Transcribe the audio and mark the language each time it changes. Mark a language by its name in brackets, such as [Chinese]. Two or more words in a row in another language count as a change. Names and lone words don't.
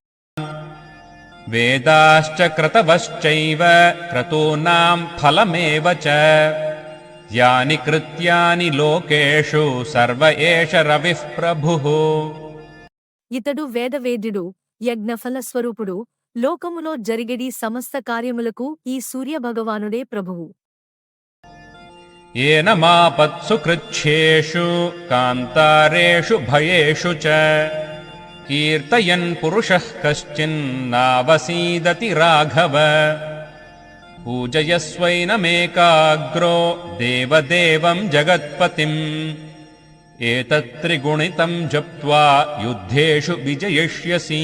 [Sanskrit] వేదాశ్చ క్రతవశ్చైవ క్రతూనాం ఫలమేవ చ యాని కృత్యాని లోకేషు సర్వ ఏష రవిః ప్రభుః. [Telugu] ఇతడు వేదవేద్యుడు, యజ్ఞఫల స్వరూపుడు, లోకములో జరిగెడి సమస్త కార్యములకు ఈ సూర్యభగవానుడే ప్రభువు. [Sanskrit] येन मापत्सु कृच्छ्येषु कान्तारेषु भयेषु च कीर्तयन् पुरुषः कश्चिन्नावसीदति राघव. पूजयस्वैनमेकाग्रो देवदेवं जगत्पतिम् एतत्त्रिगुणितं जप्त्वा युद्धेषु विजयिष्यसि.